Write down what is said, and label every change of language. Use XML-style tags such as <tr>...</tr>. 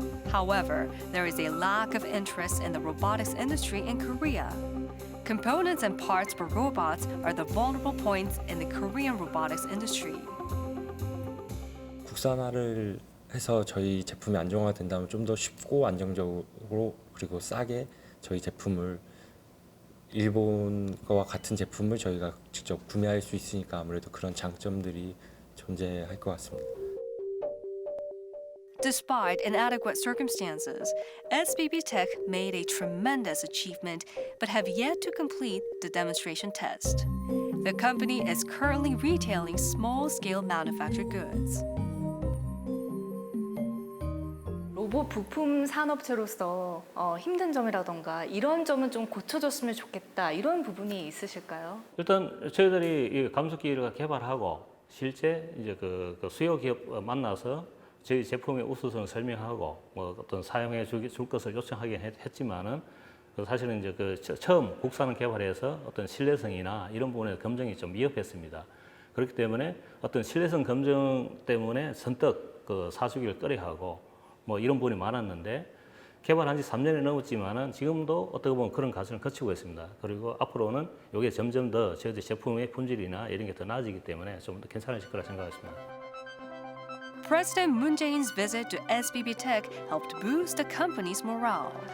<en>However, there is a lack of interest in the robotics industry in Korea. Components and parts for robots are the vulnerable points in the Korean robotics industry.</en> <ko>국산화를 해서 저희 제품이 안정화된다면 좀 더 쉽고 안정적으로 그리고 싸게 저희 제품을 일본 거와 같은 제품을 저희가 직접 구매할 수 있으니까 아무래도 그런 장점들이 존재할 것 같습니다.</ko> <en>Despite inadequate circumstances, SBB TECH made a tremendous achievement but have yet to complete the demonstration test. The company is currently retailing small-scale manufactured goods.</en> <ko>로봇 부품 산업체로서 힘든 점이라던가 이런 점은 좀 고쳐줬으면 좋겠다 이런 부분이 있으실까요? 일단 저희들이 이 감속기를 개발하고 실제 이제 그 수요 기업 만나서 저희 제품의 우수성을 설명하고 뭐 어떤 사용해 줄 것을 요청하긴 했지만은 사실은 이제 처음 국산을 개발해서 어떤 신뢰성이나 이런 부분에 검증이 좀 미흡했습니다. 그렇기 때문에 어떤 신뢰성 검증 때문에 선뜻 사주기를 꺼려하고 뭐 이런 부분이 많았는데 개발한 지 3년이 넘었지만은 지금도 어떻게 보면 그런 과정을 거치고 있습니다. 그리고 앞으로는 이게 점점 더 저희 제품의 품질이나 이런 게 더 나아지기 때문에 좀 더 괜찮아질 거라 생각했습니다.</ko> <en>President Moon Jae-in's visit to SBB TECH helped boost the company's morale.</en>